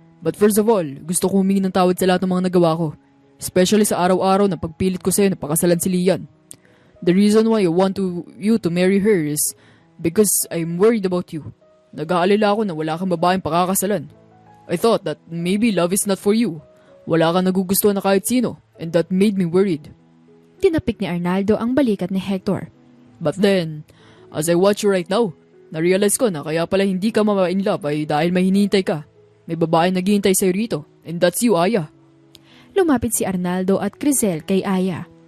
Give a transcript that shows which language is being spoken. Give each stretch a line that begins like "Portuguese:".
English: But first of all,
Filipino: gusto ko humingi ng tawad sa lahat ng mga nagawa ko.
English: Especially
Filipino: sa araw-araw na pagpilit ko sa'yo na pakasalan si Lian.
English: The reason why I want you to marry her is because I'm worried about you.
Filipino: Nag-aalala ako na wala kang babaeng pakakasalan.
English: I thought that maybe love is not for you.
Filipino: Wala kang nagugustuhan na kahit sino,
English: and that made me worried.
Filipino: Tinapik ni Arnaldo ang balikat ni Hector.
English: But then, as I watch you right now,
Filipino: na-realize ko na kaya pala hindi ka in love ay dahil may hinihintay ka. May babaeng naghihintay sa'yo rito,
English: and that's you, Aya.
Filipino: Lumapit si Arnaldo at Crisel kay Aya.